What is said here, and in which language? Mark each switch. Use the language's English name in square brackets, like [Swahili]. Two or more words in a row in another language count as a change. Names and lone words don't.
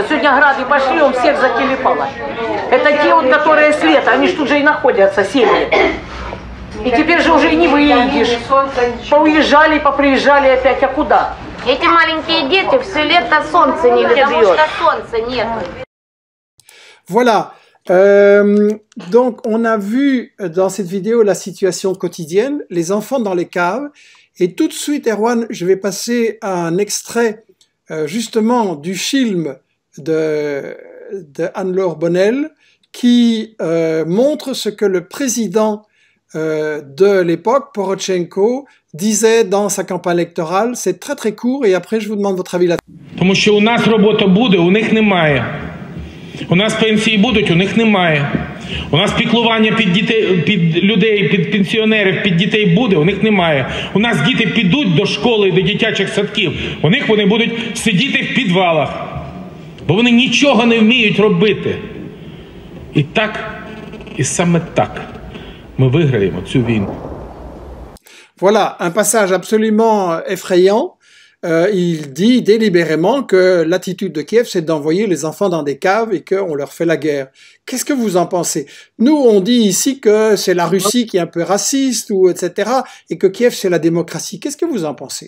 [Russian] Сегодня грады пошли, он всех закилипало. Это те, вот, которые с лета, они ж тут же и находятся, семьи. И теперь же уже и не выедешь. Поуезжали, поприезжали опять, а куда? Эти маленькие дети все лето солнце не видят, потому что солнца нет. [French] Voilà. Donc, on a vu dans cette vidéo la situation quotidienne, les enfants dans les caves. Et tout de suite, Erwan, je vais passer à un extrait justement du film de Anne-Laure Bonnel qui montre ce que le président de l'époque, Porochenko, disait dans sa campagne électorale. C'est très très court et après je vous demande votre avis là-dessus. [Ukrainian] Тому що у нас робота буде, у них немає. У нас пенсії будуть, у них немає. У нас піклування під дітей, під людей, під пенсіонерів, під дітей буде, у них немає. У нас діти підуть до школи, до дитячих садків, у них вони будуть сидіти в підвалах, бо вони нічого не вміють робити. І так, і саме так ми виграємо цю війну. [French] Voilà, un passage absolument effrayant. Il dit délibérément que l'attitude de Kiev, c'est d'envoyer les enfants dans des caves et qu'on leur fait la guerre. Qu'est-ce que vous en pensez? Nous, on dit ici que c'est la Russie qui est un peu raciste, ou etc., et que Kiev, c'est la démocratie. Qu'est-ce que vous en pensez?